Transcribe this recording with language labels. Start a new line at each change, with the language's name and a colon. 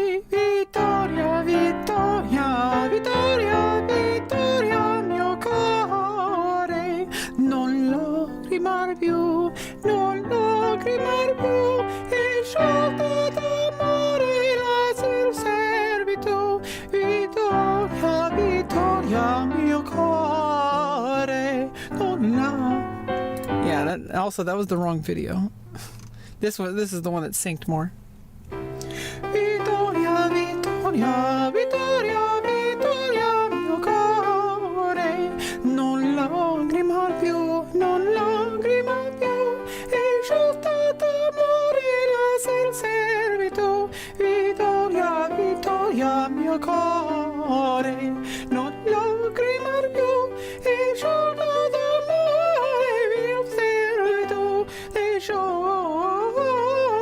Italian: Vittoria, Vittoria, Vittoria, Vittoria, mio cuore, non lacrimar più, non lacrimar più, e sciolta d'amore la servitù, Vittoria, Vittoria, mio cuore, non la...
English: Yeah, that was the wrong video. This is the one that synced more.
Italian: Vittoria, Vittoria, Vittoria, Vittoria, mio cuore, non lacrimar più, non lacrimar più, e sciolta d'amore la servitù, Vittoria, Vittoria, mio cuore, non lacrimar più, e sciolta d'amore la servitù, e sciolta.